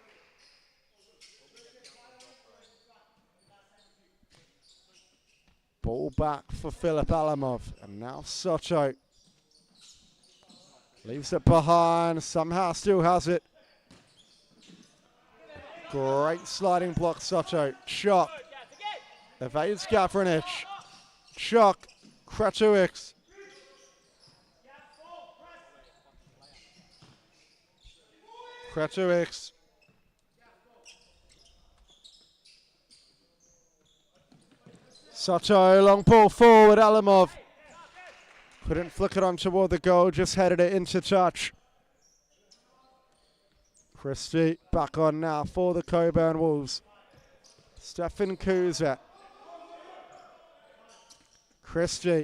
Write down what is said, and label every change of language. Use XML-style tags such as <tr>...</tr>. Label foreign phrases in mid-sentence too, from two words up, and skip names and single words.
<en>Ball back for Filip Alamov. And now Soto. Leaves it behind. Somehow still has it. Great sliding block, Soto. Shock. Evades Gavranich. Shock. Kretowicz. Kretowicz. Soto, long ball forward, Alamov. Couldn't flick it on toward the goal, just headed it into touch. Christie back on now for the Cockburn Wolves. Stefan Kuzat. Christie.</en>